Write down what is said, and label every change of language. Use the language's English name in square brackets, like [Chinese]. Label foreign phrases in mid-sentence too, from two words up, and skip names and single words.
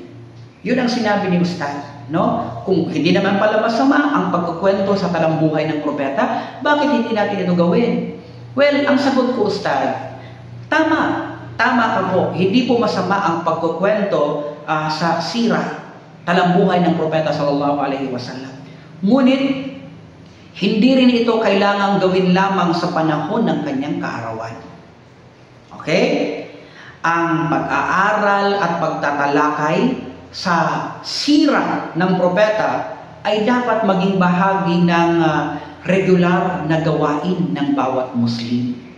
[Filipino] Yun ang sinabi ni Ustaz. No? Kung hindi naman pala masama ang pagkukwento sa talambuhay ng propeta, bakit hindi natin ito gawin? Well, ang sagot ko, Ustaz, tama. Tama ka po. Hindi po masama ang pagkukwento sa sira, talambuhay ng propeta [Arabic] صلى الله عليه وسلم. [Filipino] Ngunit, hindi rin ito kailangang gawin lamang sa panahon ng kanyang kaarawan. Okay? Ang pag-aaral at pagtatalakay sa sira ng propeta ay dapat maging bahagi ng regular na gawain ng bawat Muslim.